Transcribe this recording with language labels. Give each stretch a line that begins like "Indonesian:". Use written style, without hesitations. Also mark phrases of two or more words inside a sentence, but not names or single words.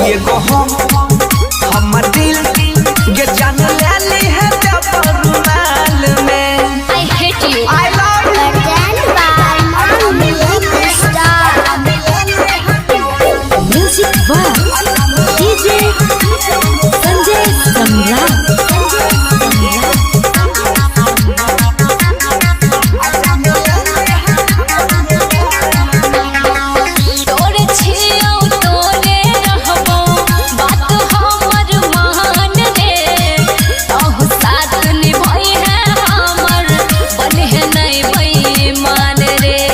Maithili: ये गो हमर दिल ये जान लाली है रुमाल में।
English: I hate you. I love you। Present by Music Star. Music by DJ Sanjay Samrat.
Maithili: तोरे छियौ तोरे रहबो बात हमर मान रे, अहु साथ निभाई है हमर बने है नहीं बेईमान रे।